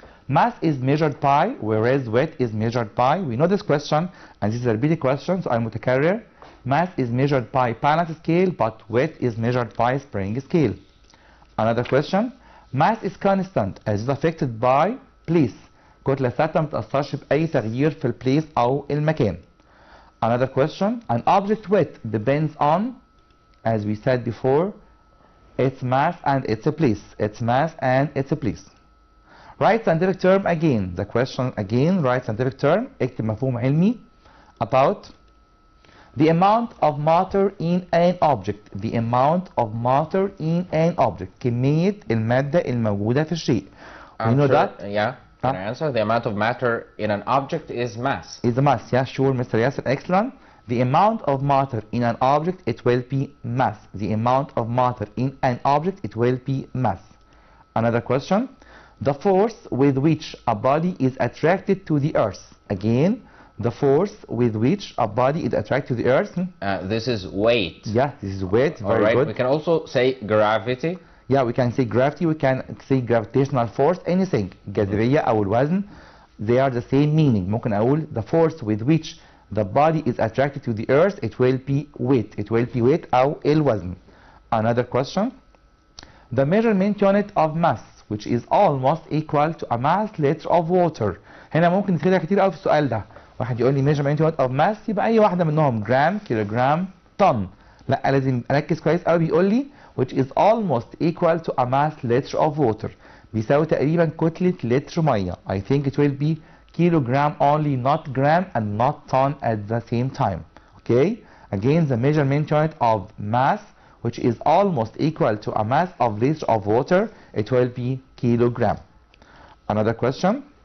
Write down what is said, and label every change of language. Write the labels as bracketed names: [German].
[English] Mass is measured by, whereas weight is measured by. We know this question, and this is a repeated question, so I'm متكرر. Mass is measured by balance scale, but weight is measured by spring scale. Another question. Mass is constant as is affected by place. [Arabic] كتلة ثابتة ما بتأثرش بأي تغيير في البليس أو المكان. [English] Another question. An object weight depends on, as we said before, its mass and its place. Its mass and its place. Write scientific term again. The question again. Write scientific term. [Arabic] اكتب مفهوم علمي [English] about the amount of matter in an object. The amount of matter in an object. [Arabic] كمية المادة الموجودة في الشيء. [English] We know that. Yeah. Can I answer? The amount of matter in an object is mass. Is the mass. Yeah, sure, Mr. Yasser. Excellent. The amount of matter in an object, it will be mass. The amount of matter in an object, it will be mass. Another question. The force with which a body is attracted to the earth. Again, the force with which a body is attracted to the earth. This is weight. Yeah, this is weight. Very right. good. We can also say gravity. Yeah, we can say gravity, we can say gravitational force, anything. [Arabic] الجاذبية أو الوزن, [English] they are the same meaning. [Arabic] ممكن أقول [English] the force with which the body is attracted to the earth, it will be weight. It will be weight [Arabic] أو الوزن. [English] Another question. The measurement unit of mass, which is almost equal to a mass liter of water. [Arabic] هنا ممكن نتخدع كتير قوي في السؤال ده. واحد يقول لي [English] measurement unit of mass، [Arabic] يبقى أي واحدة منهم جرام، كيلوجرام، طن. لا، لازم أركز كويس قوي. بيقول لي [English] which is almost equal to a mass liter of water. [Arabic] بيساوي تقريبا كتلة لتر مية. [English] I think it will be kilogram only, not gram and not ton at the same time. Okay? Again, the measurement unit of mass, which is almost equal to a mass of liter of water, it will be kilogram. Another question.